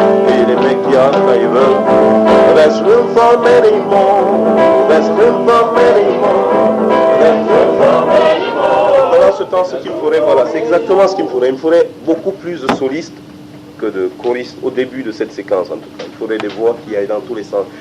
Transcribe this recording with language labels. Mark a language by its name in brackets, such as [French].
[French] Et les mecs qui entrent quand ils veulent. [English] There's room for many more. There's room for many more. There's room for many more. [French] Dans ce temps, ce qu'il me faudrait, voilà, c'est exactement ce qu'il me faudrait. Il me faudrait beaucoup plus de solistes que de choristes au début de cette séquence, en tout cas. Il faudrait des voix qui aillent dans tous les sens.